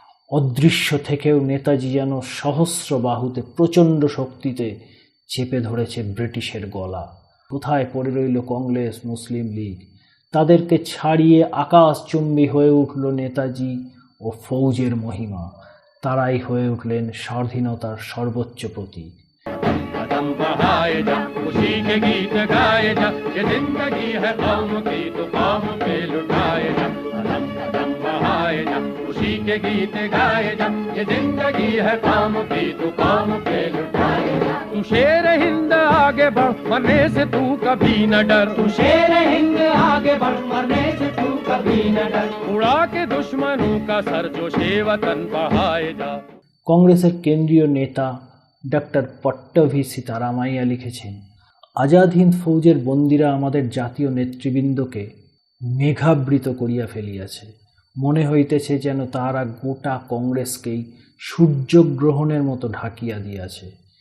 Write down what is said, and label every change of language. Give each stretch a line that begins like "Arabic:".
Bangla: অদৃশ্য থেকেও নেতাজি যেন সহস্র বাহুতে প্রচণ্ড শক্তিতে চেপে ধরেছে ব্রিটিশের গলা। কোথায় পড়ে রইল কংগ্রেস, মুসলিম লীগ? তাদেরকে ছাড়িয়ে আকাশচুম্বী হয়ে উঠল নেতাজি ও ফৌজের মহিমা। তারাই হয়ে উঠলেন স্বাধীনতার সর্বোচ্চ প্রতীক।
Hindi: कदम बढ़ाए जा, खुशी के गीत गाए जा, ये जिंदगी है कौम की तो कौम पे लुटाए जा। कदम बढ़ाए जा, खुशी के गीत गाए जा, ये जिंदगी है कौम की तो कौम पे लुटाए जा। तू शेर हिंद आगे बढ़, मरने से तू कभी न डर। तू शेर हिंद आगे बढ़, मरने से तू कभी न डर। उड़ा के दुश्मनों का सर जो वतन बढ़ाए जा।
Bangla: কংগ্রেসের কেন্দ্রীয় নেতা ডক্টর পট্টভি সীতারামাইয়া লিখেছেন, আজাদ হিন্দ ফৌজের বন্দীরা আমাদের জাতীয় নেতৃবৃন্দকে মেঘাবৃত করিয়া ফেলিয়াছে। মনে হইতেছে যেন তাহারা গোটা কংগ্রেসকেই সূর্যগ্রহণের মতো ঢাকিয়া দিয়াছে।